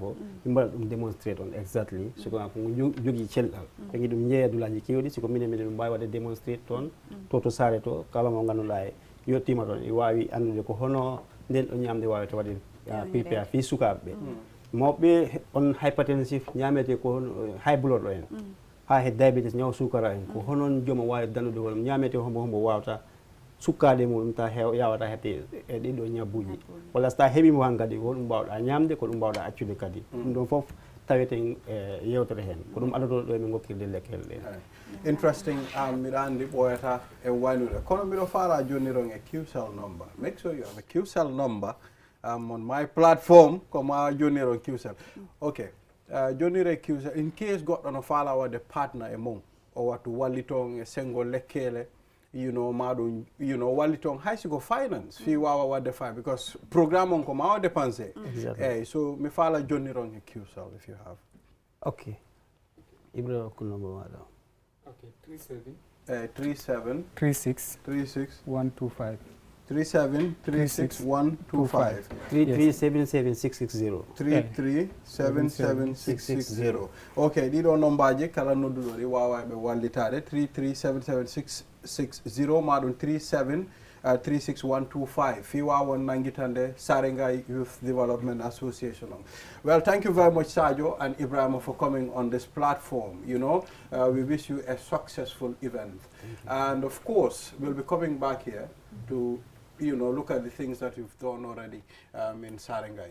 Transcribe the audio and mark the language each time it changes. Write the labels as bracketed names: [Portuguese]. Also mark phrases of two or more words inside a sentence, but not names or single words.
[Fula] ko ɗum mbaɗa ɗum démonstré on exactly siko ko jogui celɗal ɓe ɗum jeeya dulaji kewɗi siko minen ɗum mbawi wadde démonstré toon to saare to kala mo ganduɗa e yettima toon e wawi andude ko hono nden ɗo ñamde wawete waɗe prépare fi sukaɓe ɓe mawɓe on hypertensif ñamete ko hono [English] high blood [Fula] o en ha he diabetes ñaw sukara en ko honon jooma wawi dandude hono ñamete hombo wawata sukkade mum ta yawata hebde e ɗiɗo ñabbuji walla so ta heeɓimo han kadi ko ɗum mbawɗa ñamde ko ɗum mbawɗa accude kadi ɗum ɗon foof tawete yewtere hen ko ɗum adotoɗo ɗo emin gokkirde lekkele ɗe interesting mbiɗa andi ɓoyata e waylude kono mbiɗo faala joni ron e QCell number [English] make sure you have a QCell number on my platform [Fula] koma joniron QCell okay jonire QCell [English] in case [Fula] goɗɗo no faala wadde partner e mum o wattu walliton e sengo lekkele maɗum walliton hay siko finance fi wawa wadde fa because programme on ko ma o dépensé eyyi so mi faala joniron e QCell [English] if you have [Fula] okay Ibrahima ko number maɗa [English] okay 37 36 125 3736125 3377660 3377660 [Fula] okay ɗiɗo nombaji kala nodduɗo ɗi wawa ɓe wallitade 3377660 maɗum 3636125 fi wawon nanguitande Sarengai Youth Development Association [English] well thank you very much Sadio and Ibrahima for coming on this platform we wish you a successful event and of course we'll be coming back here to look at the things that you've done already in Sarengai.